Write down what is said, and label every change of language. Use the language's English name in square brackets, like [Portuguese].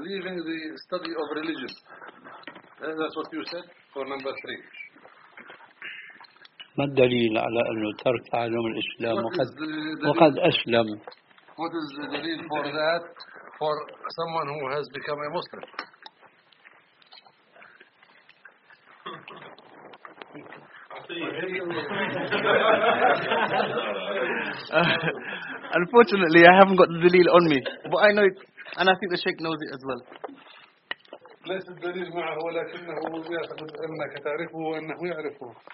[English] Leaving the study of religion. That's what you said for number three. [Arabic] ما الدليل على أنه ترك تعلم الإسلام وقد أسلم؟ [English] What is the dalil for that, for someone who has become a Muslim? Unfortunately, I haven't got the dalil on me, but I know it, and I think the Sheikh knows it as well. [Arabic] ليس الدليل معه ولكنه يعتقد أنك تعرفه وأنه يعرفه.